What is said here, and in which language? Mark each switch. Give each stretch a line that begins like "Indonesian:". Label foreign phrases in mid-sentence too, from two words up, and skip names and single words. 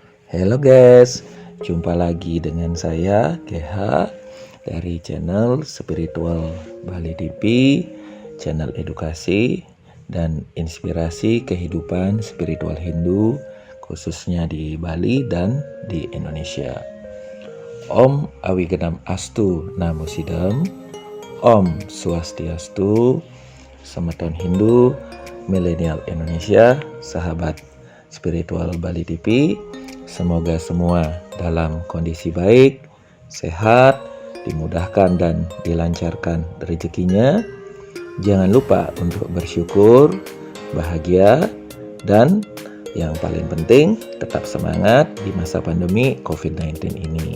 Indonesian: Halo guys, jumpa lagi dengan saya GH dari channel Spiritual Bali TV, channel edukasi dan inspirasi kehidupan spiritual Hindu khususnya di Bali dan di Indonesia.
Sanskrit: ॐ अविघ्नम् अस्तु नमः सिद्धम्,
Indonesian: Om Swastiastu, Semeton Hindu, Milenial Indonesia, sahabat spiritual Bali TV. Semoga semua dalam kondisi baik, sehat, dimudahkan dan dilancarkan rezekinya. Jangan lupa untuk bersyukur, bahagia, dan yang paling penting tetap semangat di masa pandemi COVID-19 ini.